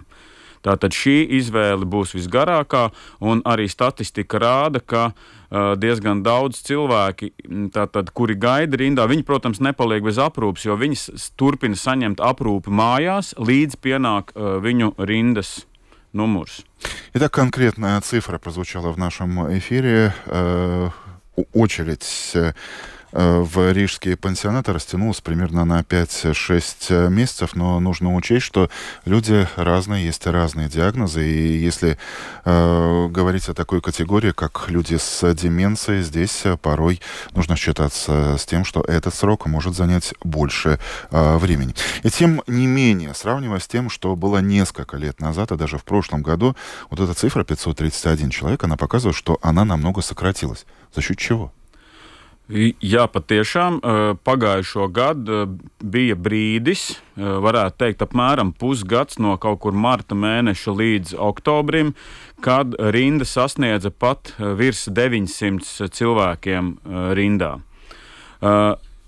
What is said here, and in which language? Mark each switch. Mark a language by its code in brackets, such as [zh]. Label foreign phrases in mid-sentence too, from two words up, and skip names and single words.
[lv] Tātad šī izvēle būs visgarākā, un arī statistika rāda, ka diezgan daudz cilvēki, tātad, kuri gaida rindā, viņi, protams, nepaliek bez aprūpes, jo viņi turpina saņemt aprūpi mājās, līdz pienāk viņu rindas numurs. [ru] Итак, конкретная цифра прозвучала в нашем эфире. Очередь в рижские пансионаты растянулась примерно на 5-6 месяцев, но нужно учесть, что люди разные, есть разные диагнозы, и если говорить о такой категории, как люди с деменцией, здесь порой нужно считаться с тем, что этот срок может занять больше времени. И тем не менее, сравнивая с тем, что было несколько лет назад, и даже в прошлом году, вот эта цифра 531 человек, она показывает, что она намного сократилась. За счет чего? [lv] Jā, patiešām pagājušo gadu bija brīdis, varētu teikt, apmēram pusgads no kaut kur marta mēneša līdz oktobrim, kad rinda sasniedza pat virs 900 cilvēkiem rindā.